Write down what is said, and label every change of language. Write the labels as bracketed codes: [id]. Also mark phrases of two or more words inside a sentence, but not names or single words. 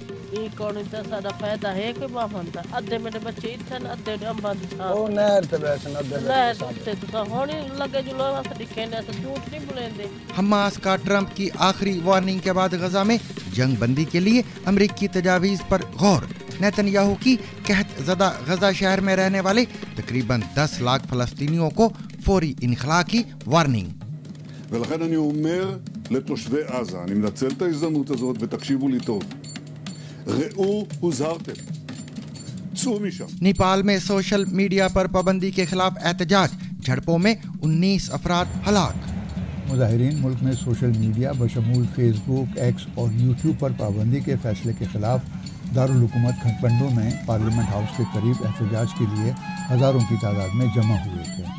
[ur] حماس کا ٹرمپ کی آخری وارننگ کے بعد غزہ میں جنگ بندی کے لیے امریکی تجاویز پر غور. نیتن یاہو کی قحط زدہ غزہ شہر میں رہنے والے تقریباً 10 لاکھ فلسطینیوں کو فوری انخلا کی وارننگ. [he] ולכן אני אומר לתושבי עזה, אני מנצל את ההזדמנות הזאת ותקשיבו לי טוב. ראו הוזהרתם. צאו משם. [ur] نیپال میں [en] social media [ur] پر پابندی کے خلاف احتجاج، جھڑپوں میں 19 افراد ہلاک. مظاہرین ملک میں [en] social media [ur] بشمول فیس بک، ایکس اور یوٹیوب پر پابندی کے فیصلے کے خلاف دارالحکومت کھٹمنڈو میں [en] Parliament House [ur] کے قریب احتجاج کے لیے ہزاروں کی تعداد میں جمع ہوئے تھے.